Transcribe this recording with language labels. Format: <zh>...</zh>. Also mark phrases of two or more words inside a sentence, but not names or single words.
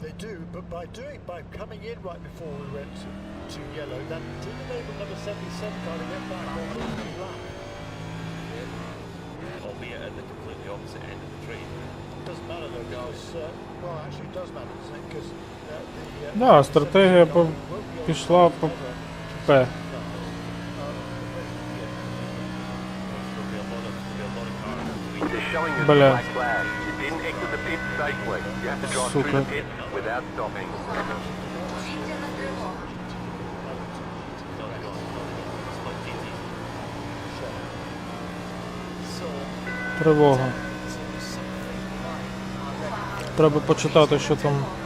<en>They do, but by coming in right before we went to yellow, that did enable number 77 car to get back on the lap. Albeit at the completely opposite end of the tree. Doesn't matter though, because well, actually it does matter, doesn't it? Because</en> <uk>Да, стратегія пішла по П. Бля. Сука. Тривога. Треба почитати, що там.</uk>